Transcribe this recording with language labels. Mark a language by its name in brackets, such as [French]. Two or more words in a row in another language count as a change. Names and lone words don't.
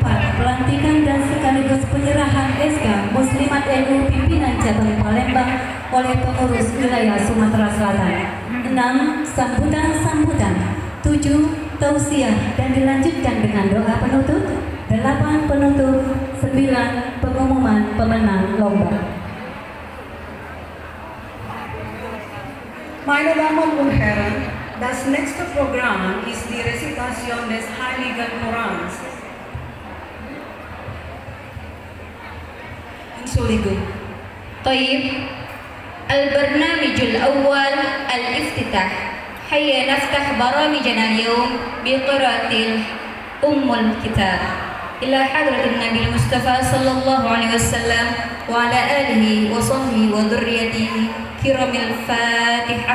[Indonesian] Pelantikan dan sekaligus penyerahan SK Muslimat NU Pimpinan Cabang Palembang oleh pengurus wilayah Sumatera Selatan. 6. Sambutan. 7. Tausiah dan dilanjutkan dengan doa penutup. 8. Penutup. 9. Pengumuman pemenang lomba. [German] Meine Damen und Herren, das nächste Programm ist die Rezitation des Heiligen Korans. Entschuldigung. [Arabic] طيب البرنامج الأول الافتتاح. هيا نفتح برامجنا اليوم بقراءة أم الكتاب إلى حضرة النبي المصطفى صلى الله عليه وسلم وعلى آله وصحبه وذريته كرام الفاتحة.